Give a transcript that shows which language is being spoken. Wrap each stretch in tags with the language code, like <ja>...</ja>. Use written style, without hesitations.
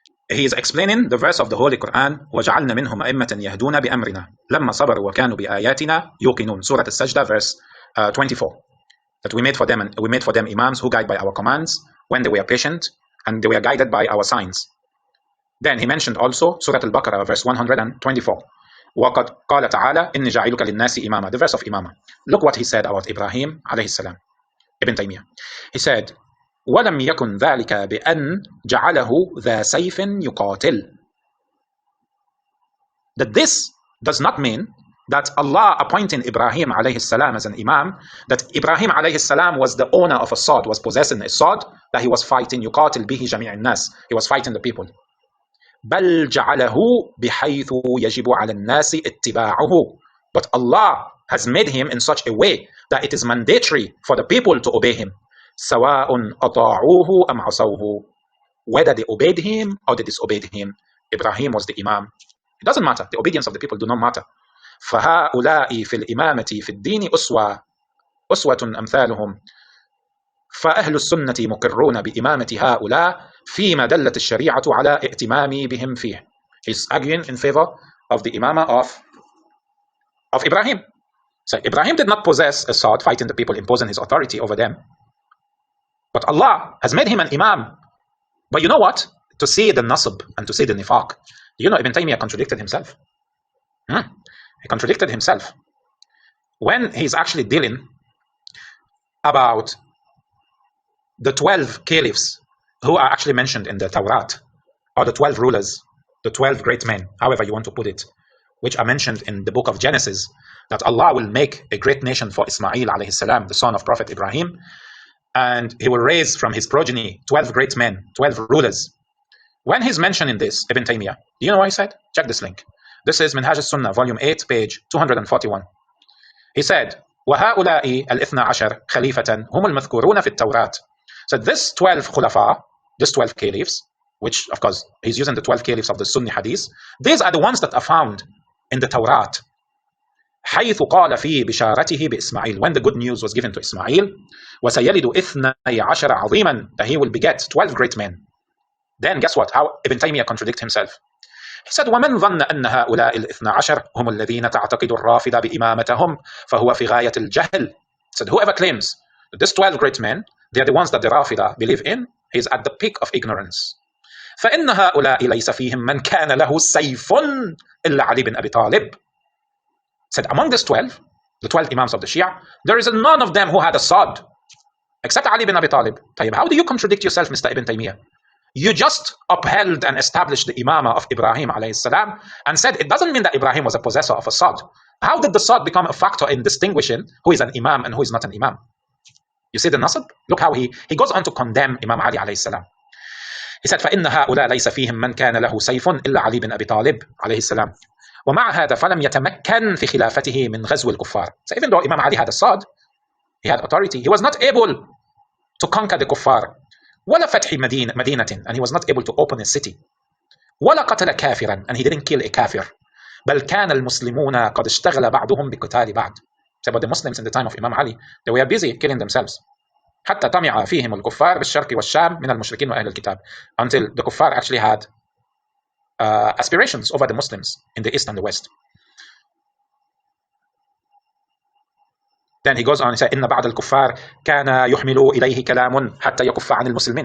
<en>He is explaining the verse of the Holy Quran,</en> <ar>وَجَعَلْنَا مِنْهُمْ أَئِمَّةً يَهْدُونَ بِأَمْرِنَا لَمَّا صَبَرُوا وَكَانُوا بِآيَاتِنَا يُوقِنُونَ.</ar> <en>Surah As-Sajdah, verse 24. That we made for them imams who guide by our commands when they were patient and they were guided by our signs. Then he mentioned also Surah Al-Baqarah, verse 124.</en> <ar>وَقَدْ قَالَ تَعَالَى إِنِّي جَعِلُكَ لِلنَّاسِ إِمَامًا.</ar> <en>The verse of Imamah. Look what he said about Ibrahim alayhi salam. Ibn Taymiyyah. He said,</en> <ar>وَلَمْ يَكُنْ ذَلِكَ بِأَنْ جَعَلَهُ ذَا سَيْفٍ يُقَاتِلْ.</ar> <en>That this does not mean that Allah appointing Ibrahim alayhi salam as an imam, that Ibrahim alayhi salam was the owner of a sword, was possessing a sword that he was fighting,</en> <ar>يُقَاتِلْ بِهِ جَمِيعِ النَّاسِ.</ar> <en>He was fighting the people.</en> <ar>بَلْ جَعَلَهُ بِحَيْثُ يَجِبُ عَلَى النَّاسِ اتِّبَاعُهُ.</ar> <en>But Allah has made him in such a way that it is mandatory for the people to obey him.</en> <ar>سَوَاءٌ أَطَاعُوهُ أَمْ عَصَوْهُ.</ar> <en>Whether they obeyed him or they disobeyed him, Ibrahim was the imam. It doesn't matter. The obedience of the people do not matter.</en> <ar>فَهَؤُلَاءِ فِي الْإِمَامَةِ فِي الدِّينِ أُسْوَةٌ أَمْثَالُهُم. فأهل السنة مقرون بإمامة هؤلاء فيما دلت الشريعة على ائتمام بهم فيه.</ar> <en>He's arguing in favor of the imamah of Ibrahim. So Ibrahim did not possess a sword fighting the people, imposing his authority over them. But Allah has made him an imam. But you know what? To see the nasab and to see the nifaq. You know Ibn Taymiyyah contradicted himself. He contradicted himself. When he's actually dealing about the 12 caliphs who are actually mentioned in the Tawrat, or the 12 rulers, the 12 great men, however you want to put it, which are mentioned in the book of Genesis, that Allah will make a great nation for Ismail alayhi salam, the son of Prophet Ibrahim, and he will raise from his progeny 12 great men, 12 rulers. When he's mentioning this, Ibn Taymiyyah, do you know what he said? Check this link. This is Minhaj as-Sunnah, volume 8, page 241. He said,</en> <ar>وَهَؤُلَاءِ الْإِثْنَى عَشَرْ خَلِيفَةً هُمُ الْمَذْكُورُونَ فِي التَّوْرَاتِ.</ar> <en>So this 12 khulafa, this 12 caliphs, which of course he's using the 12 caliphs of the Sunni Hadith, these are the ones that are found in the Tawrat.</en> <ar>حيث قال في بشارته بإسماعيل,</ar> <en>when the good news was given to Ismail,</en> <ar>وسيلد 12 عظيما,</ar> <en>that he will beget 12 great men. Then guess what? How Ibn Taymiyyah contradicts himself. He said,</en> <ar>ومن ظن أن هؤلاء الاثنى عشر هم الذين تعتقد الرافضة بإمامتهم فهو في غاية الجهل.</ar> <en>He said, whoever claims that these 12 great men, they are the ones that the Rafida believe in, he is at the peak of ignorance.</en> <ar>فإن هؤلاء ليس فيهم من كان له سيف إلا علي بن أبي طالب.</ar> <en>Said, among these 12, the 12 imams of the Shia, there is none of them who had a sword except Ali bin Abi Talib. How do you contradict yourself, Mr. Ibn Taymiyyah? You just upheld and established the imamah of Ibrahim alayhi salam and said it doesn't mean that Ibrahim was a possessor of a sword. How did the sword become a factor in distinguishing who is an imam and who is not an imam? You see the nasab? Look how he goes on to condemn Imam Ali alayhi salam. He said,</en> <ar>فَإِنَّ هَؤُلَاء لَيْسَ فِيهِمْ مَنْ كَانَ لَهُ سَيْفٌ إِلَّا عَلِي بِنْ أَبِي طَالِبٍ عليه السلام. ومع هذا فلم يتمكن في خلافته من غزو الكفار.</ar> <en>So even though Imam Ali had a sword, he had authority, he was not able to conquer the kuffar.</en> <ar>ولا فتح مدينة,</ar> <en>and he was not able to open a city.</en> <ar>ولا قتل كافرا,</ar> <en>and he didn't kill a kafir.</en> <ar>بل كان المسلمون قد اشتغل بعضهم بقتال بعض.</ar> <en>So about the Muslims in the time of Imam Ali, they were busy killing themselves.</en> <ar>حتى طمع فيهم الكفار بالشرق والشام من المشركين وأهل الكتاب.</ar> <en>Until the kuffar actually had aspirations over the Muslims in the East and the West. Then he goes on and says,</en> <ar>إن بعض الكفار كان يحمل إليه كلام حتى يكف عن المسلمين.</ar>